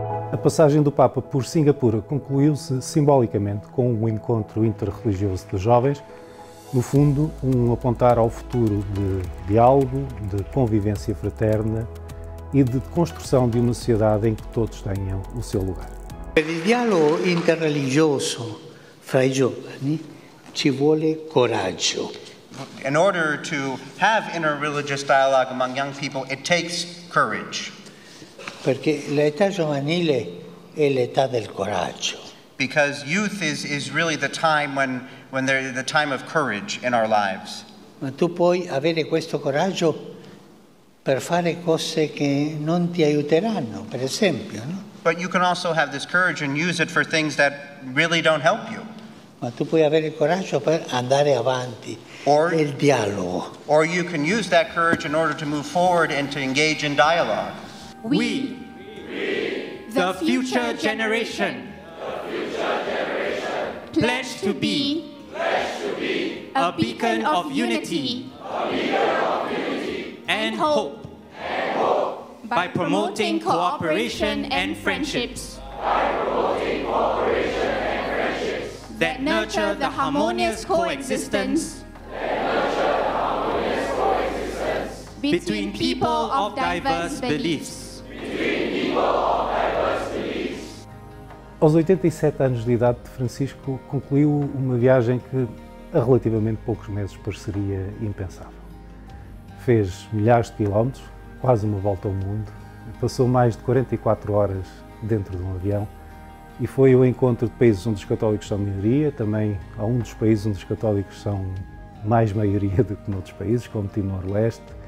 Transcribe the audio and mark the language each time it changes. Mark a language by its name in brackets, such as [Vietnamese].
[Portuguese] A passagem do Papa por Singapura concluiu-se simbolicamente com um encontro interreligioso de jovens, no fundo, um apontar ao futuro de diálogo, de convivência fraterna e de construção de uma sociedade em que todos tenham o seu lugar. [Italian] Per il dialogo interreligioso fra i giovani ci vuole coraggio. [English] In order to have interreligious dialogue among young people, it takes courage. [Italian] Perché l'età giovanile è l'età del coraggio. [English] Because youth is really the time when they're the time of courage in our lives. [Italian] Ma tu puoi avere questo coraggio per fare cose che non ti aiuteranno, per esempio, no? [English] But you can also have this courage and use it for things that really don't help you. [Italian] Ma tu puoi avere il coraggio per andare avanti, [English] Or- [Italian] il dialogo. [English] Or you can use that courage in order to move forward and to engage in dialogue. We, the future generation, pledge to be a beacon of unity and hope by promoting cooperation and friendships that nurture the harmonious coexistence between people of diverse beliefs. [Portuguese] Aos 87 anos de idade, Francisco concluiu uma viagem que a relativamente poucos meses pareceria impensável. Fez milhares de quilómetros, quase uma volta ao mundo, passou mais de 44 horas dentro de um avião e foi ao encontro de países onde os católicos são minoria, também a um dos países onde os católicos são mais maioria do que noutros países, como Timor-Leste.